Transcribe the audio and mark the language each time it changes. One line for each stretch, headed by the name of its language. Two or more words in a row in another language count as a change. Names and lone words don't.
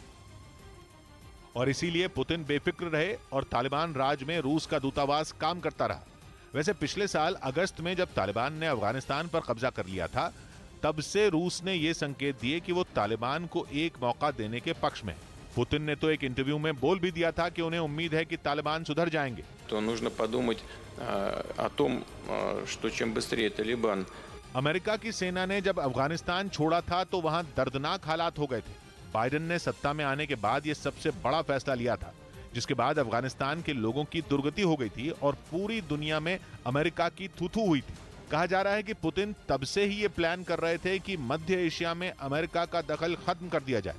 Hindi: और इसीलिए पुतिन बेफिक्र रहे और तालिबान राज में रूस का दूतावास काम करता रहा। वैसे पिछले साल अगस्त में जब तालिबान ने अफगानिस्तान पर कब्जा कर लिया था, तब से रूस ने यह संकेत दिए कि वो तालिबान को एक मौका देने के पक्ष में है। पुतिन ने तो एक इंटरव्यू में बोल भी दिया था कि उन्हें उम्मीद है कि तालिबान सुधर जाएंगे।
Russian: तो нужно подумать о том, что чем быстрее तालिबान।
Hindi: अमेरिका की सेना ने जब अफगानिस्तान छोड़ा था तो वहां दर्दनाक हालात हो गए थे। बाइडेन ने सत्ता में आने के बाद यह सबसे बड़ा फैसला लिया था, जिसके बाद अफगानिस्तान के लोगों की दुर्गति हो गई थी और पूरी दुनिया में अमेरिका की थू-थू हुई थी। कहा जा रहा है कि पुतिन तब से ही ये प्लान कर रहे थे कि मध्य एशिया में अमेरिका का दखल खत्म कर दिया जाए।